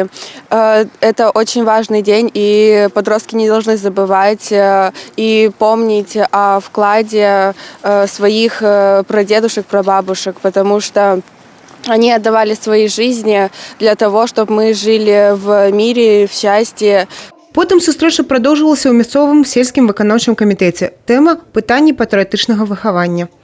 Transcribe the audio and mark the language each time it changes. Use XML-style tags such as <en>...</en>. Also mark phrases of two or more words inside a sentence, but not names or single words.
<ru>Это очень важный день, и подростки не должны забывать и помнить о вкладе своих прадедушек, прабабушек, потому что они отдавали свои жизни для того, чтобы мы жили в мире, в счастье.</ru> <be>Потым сустрэча прадоўжылася ў мясцовым сельскім выканаўчым камітэце. Тэма – пытанні патрыятычнага выхавання.</be>